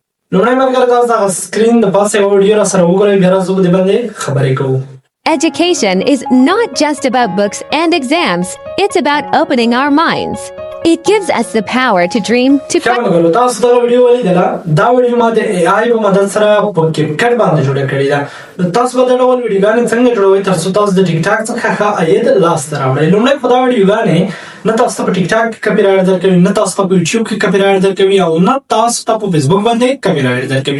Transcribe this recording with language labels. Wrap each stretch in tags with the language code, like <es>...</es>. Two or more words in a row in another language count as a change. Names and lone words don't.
<ps>لومړی ملګری تاسو دغه سکرین د پاسه یوه ویډیو را سره وګورئ، بیا راځو په دې باندې خبرې کوو.</ps> <en>Education is not just about books and exams. It's about opening our minds. It gives us the power to dream, to</en> <ps>ملګرو تاسو دغه ویډیو ولیدله. دا ویډیو ما د AI په مدد سره په CapCut باندې جوړه کړې ده. تاسو به دا ډول ویډیوګانې څنګه جوړوئ تر څو تاسو د ټیک ټاک څخه ښه عاید لاسته راوړئ. لومړی خو دا ویډیوګانې نه تاسو ته په ټیک ټاک کې کاپي رایټ درکوي، نه تاسو ته په یوټیوب کې کاپي رایټ درکوي، او نه تاسو ته په فیسبوک باندې کاپي رایټ درکوي.</ps>